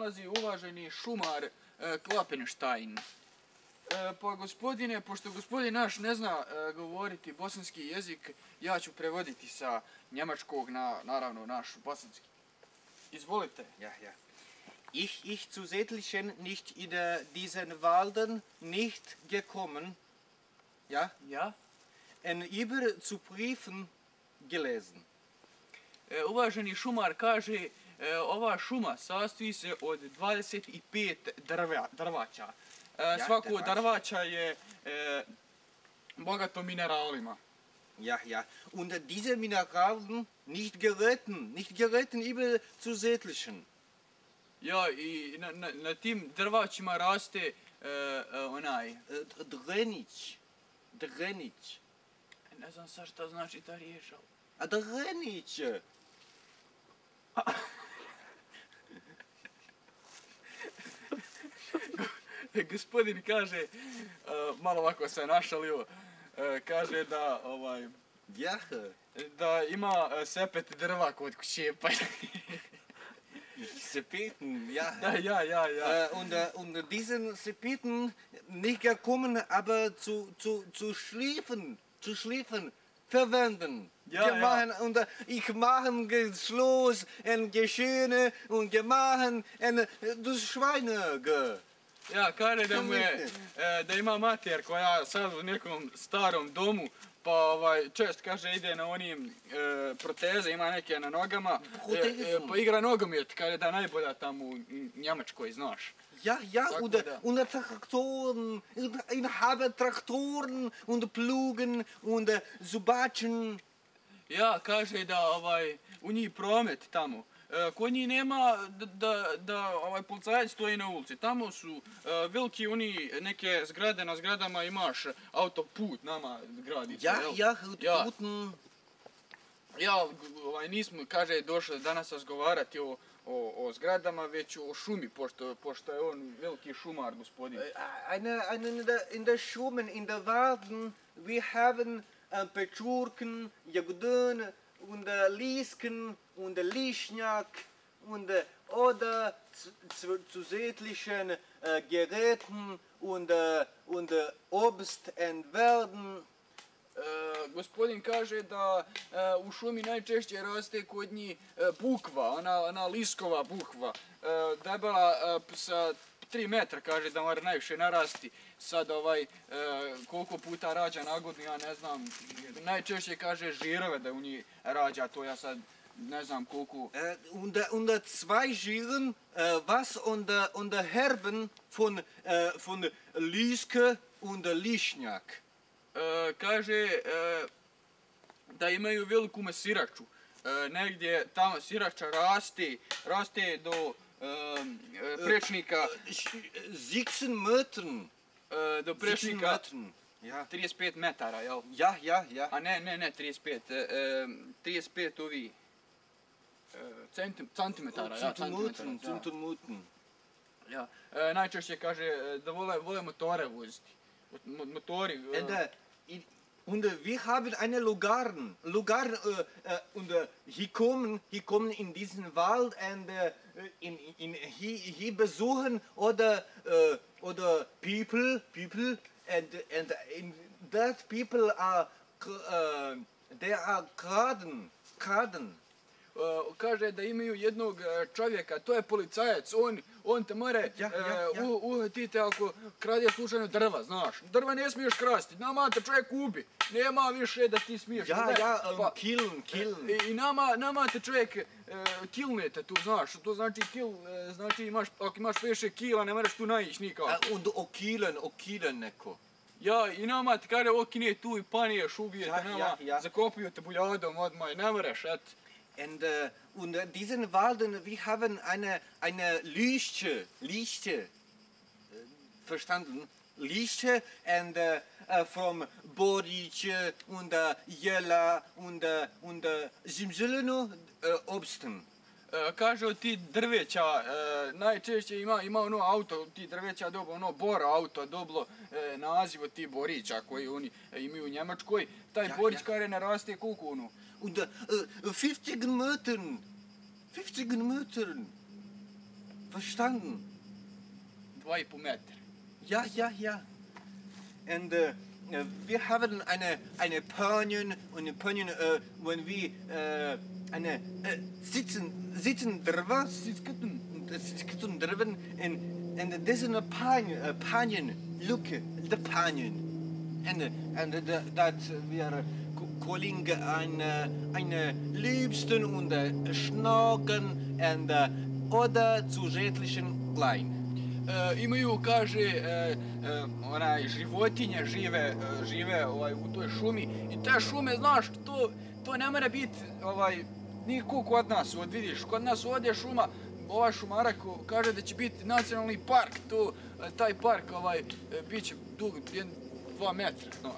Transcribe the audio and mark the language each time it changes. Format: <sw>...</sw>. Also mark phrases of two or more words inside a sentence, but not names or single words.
<bs>nalazi uvaženi šumar Kloppenstein. Pa gospodine, pošto gospodin naš ne zna govoriti bosanski jezik, ja ću prevoditi sa njemačkog na, naravno, naš bosanski. Izvolite.</bs> <de>Ja. Ich zu Sätlichen nicht in diesen Walden nicht gekommen, ja? Ja? En über zu Briefen gelesen.</de> <bs>Uvaženi šumar kaže, ova šuma sastoji se od 25 drvača. Svako od drvača je bogato mineralima.</bs> <de>Ja. Und diese Mineralen nicht geritten über zu Sätlichen.</de> <bs>Ja, i na tim drvačima raste onaj... Drenić. Ne znam sad šta znači ta riječ. A Drenić. Gospodin kaže, malo ovako se našalio, kaže da, da ima sepet drva kod kuće, pa...</bs> <de>Sepeten, ja. Ja. Und diesen Sepeten nicht gekommen, aber zu schlafen, verwenden. Ja. Und ich machen Geschloss und Geschöne und gemachen und das Schweine.</de> <bs>Ja, kaže da mu je, da ima mater koja sad u nekom starom domu, pa čest kaže ide na onim proteze, ima neke na nogama, pa igra nogomet, kaže da je najbolja tamo u Njemačkoj, znaš.</bs> <de>Ja, und Traktoren, ich habe Traktoren und Plugen und Subatschen.</de> <bs>Ja, kaže da u njih promet tamo. Kod njih nema da policajac stoji na ulici. Tamo su veliki oni neke zgrade, na zgradama imaš autoput nama gradice.</bs> <de>Ja, Puten.</de> <bs>Ja, nismo, kaže, došli danas razgovarati o zgradama, već o šumi, pošto je on veliki šumar, gospodin.</bs> <de>In der Schumen, in der Walden, wir haben Pečurken, Jagodön, und Liesken und Lischnjak und oder zu sätlichen Geräten und Obst und Werden.</de> <bs>Gospodin kaže da u šumi najčešće raste kod njih bukva, ona liskova bukva, debela sa 3 metra, kaže da mora najviše narasti. Sad koliko puta rađa na godinu, ja ne znam, najčešće kaže žirove da u njih rađa, to ja sad ne znam koliko.</bs> <de>Und zwei Žiren, was und Herben von Lieske und Lišnjak.</de> <bs>Kaže da imaju veliku mesiraču, negdje tamo sirača raste do prečnika</bs> <de>16 metren.</de> <bs>Do prečnika 35 metara, jel?</bs> <de>Ja.</de> <bs>A ne 35, 35 ovi centimetara, ja,</bs> <de>Centimetren.</de> <bs>Ja, najčešće kaže da vole motore voziti. Motori.</bs> <de>Und wir haben eine Lugaren und hier kommen in diesen Wald und hier besuchen oder</de> <en>people and in that people are they are</en> <de>kraden.</de> <bs>Kaže da imaju jednog čovjeka, to je policajac, on te more uhvatite ako krade slučajno drva, znaš. Drva ne smiješ krasti, nama te čovjek ubi, nema više da ti smiješ.</bs> <de>Killen.</de> <bs>I nama te čovjek kilnete tu, znaš, to znači kill, znači ako imaš više kila ne moraš tu naići nikako.</bs> <de>Und okilen neko.</de> <bs>Ja, i nama te kaže okine tu i paniješ, ubijete nama, zakopiju te buljadom odmah, ne moraš, eto.</bs> <de>Und diesen Walden, wir haben eine Lichte, verstanden? Lichte</de> <en>and from</en> <de>Borice und Jela und Zimzeleno Obsten.</de> <bs>Kaže od ti drveća, najčešće ima ono auto, ti drveća dobro, ono Bora auto, dobilo naziv od ti Borića koji oni imaju u Njemačkoj. Taj Borić kaže ne raste koliko ono.</bs> <de>Und 50 Metern. verstanden.</de> <bs>2,5 metra.</bs> <de>Ja, ja, ja. Und wir haben eine Pönjen und Pönjen, wenn wir sitzen drüber, sitzen drüber und das ist eine Panjen, Lücke, die Panjen. Und dat wir calling eine Liebsten und Schnaken und oder zusätzlichen Klein.</de> <bs>Imaju, kaže, životinje žive u toj šumi i te šume, znaš, to ne mora biti niko kod nas, vidiš, kod nas ovdje šuma, ova šumara kaže da će biti nacionalni park, taj park bit će dug 2 metra.</bs>